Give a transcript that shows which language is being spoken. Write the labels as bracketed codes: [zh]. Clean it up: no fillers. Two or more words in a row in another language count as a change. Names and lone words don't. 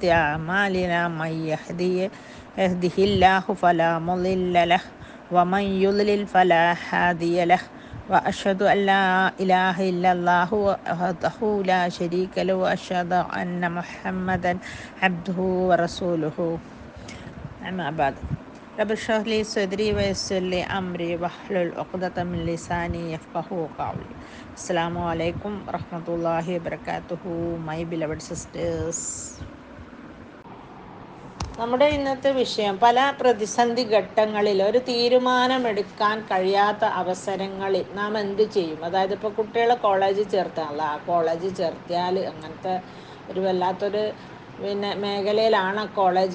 [ar] أعمالنا من يهده الله فلا مضل له ومن يضلل فلا هادي له وأشهد أن لا إله إلا الله وحده لا شريك له وأشهد أن محمدا عبده ورسوله أما بعد رب اشرح لي صدري ويسر لي أمري واحلل عقدة من لساني يفقهوا قولي. السلام عليكم ورحمة الله وبركاته. [en] my beloved sisters, [ml] നമ്മുടെ ഇന്നത്തെ വിഷയം പല പ്രതിസന്ധി ഘട്ടങ്ങളിൽ ഒരു തീരുമാനമെടുക്കാൻ കഴിയാത്ത അവസരങ്ങളിൽ നാം എന്ത് ചെയ്യും. അതായത് ഇപ്പോൾ കുട്ടികളെ കോളേജിൽ ചേർത്താണല്ലോ, ആ കോളേജിൽ ചേർത്തിയാൽ അങ്ങനത്തെ ഒരു വല്ലാത്തൊരു മേഖലയിലാണ് കോളേജ്.